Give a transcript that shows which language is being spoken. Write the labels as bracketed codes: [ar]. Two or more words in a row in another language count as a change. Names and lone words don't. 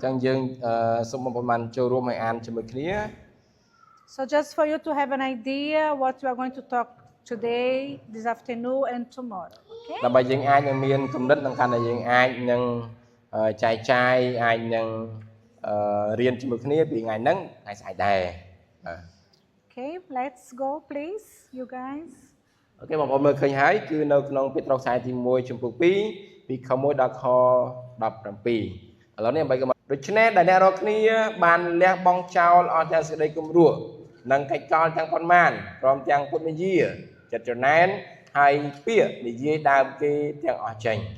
[en] So just for you to have an idea what we are going to talk today, this afternoon, and tomorrow, okay? Okay, let's go, please, you guys. [km] Okay, បងប្អូនមើលឃើញហើយគឺនៅក្នុងពេត្រុសខ្សែទី1ចំពុក2ពីខ1ដល់ខ17 ឥឡូវនេះ8ក៏ដូច្នេះដែលអ្នករាល់គ្នាបានលះបង់ចោលអស់ទាំងសេចក្តីគំរោះនិងកិច្ចកលទាំងប៉ុន្មានព្រមទាំងពុតនិយាចិត្តច្រណែនហើយពាក្យនិយាយដើមគេទាំងអស់ចេញ